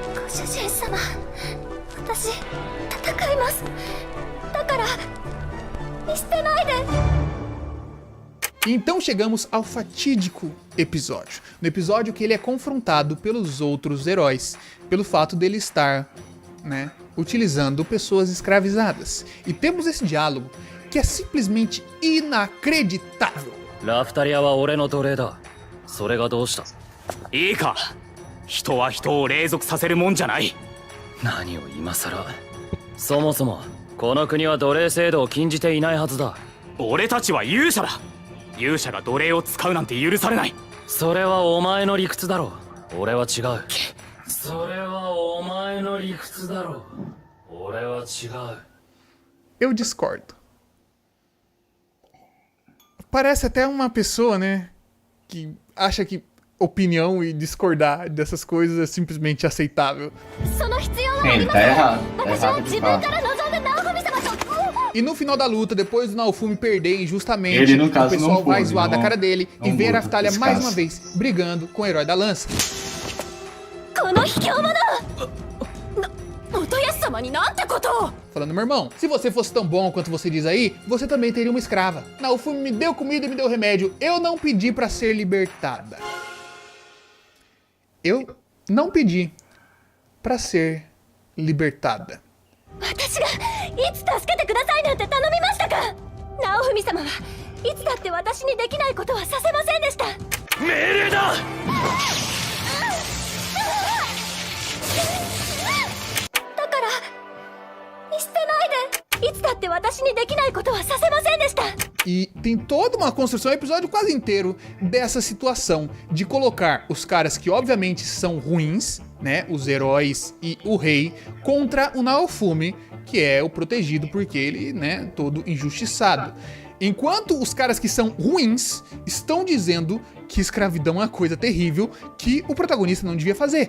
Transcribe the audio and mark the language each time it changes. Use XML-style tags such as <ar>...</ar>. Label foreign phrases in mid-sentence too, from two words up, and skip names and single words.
<ja>主人様、私戦います。だから見捨てないで。</ja> <pt>Então chegamos ao fatídico episódio. No episódio que ele é confrontado pelos outros heróis, pelo fato dele estar, né, utilizando pessoas escravizadas. E temos esse diálogo que é simplesmente inacreditável.</pt> <ja>ラフタリアは俺の奴隷だ。それがどうした？いいか。人は人を隷属させるもんじゃない。何を今さら。そもそもこの国は奴隷制度を禁じていないはずだ。俺たちは勇者だ。勇者が奴隷を使うなんて許されない。それはお前の理屈だろう。俺は違う。それはお前の理屈だろう。俺は違う。</ja> <pt>Eu discordo. Parece até uma pessoa, né, que acha que opinião e discordar dessas coisas é simplesmente aceitável.</pt> <ja>その必要はあり</ja> <pt>Ele</pt> <ja>ま</ja> <pt>tá</pt> <ja>せん。</ja> <pt>errado. Tá</pt> <ja>私は</ja> <pt>errado</pt> <ja>自</ja> <pt>de</pt> <ja>分</ja> <pt>falar.</pt> <ja>から望んでナオフミ様と。</ja> <pt>E no final da luta, depois do Naofumi perder injustamente, Ele, no o caso, pessoal não vai pôde, zoar da não- cara dele não e ver a muda Raftalia esse mais caso. uma vez brigando com o herói da lança.</pt> <ja>この卑怯者。元康様になんてことを。</ja> <pt>Falando, meu irmão, se você fosse tão bom quanto você diz aí, você também teria uma escrava. Naofumi me deu comida e me deu remédio. Eu não pedi pra ser libertada. Eu não pedi pra ser libertada.</pt> <ja>私がいつ助けてくださいなんて頼みましたか。ナオフミ様はいつだって私にできないことはさせませんでした。命令だ。だから見捨てないで。いつだって私にできないことはさせませんでした。</ja> <pt>E tem toda uma construção, um episódio quase inteiro dessa situação de colocar os caras que obviamente são ruins, né, os heróis e o rei, contra o Naofumi, que é o protegido porque ele, né, todo injustiçado. Enquanto os caras que são ruins estão dizendo que escravidão é uma coisa terrível que o protagonista não devia fazer.</pt>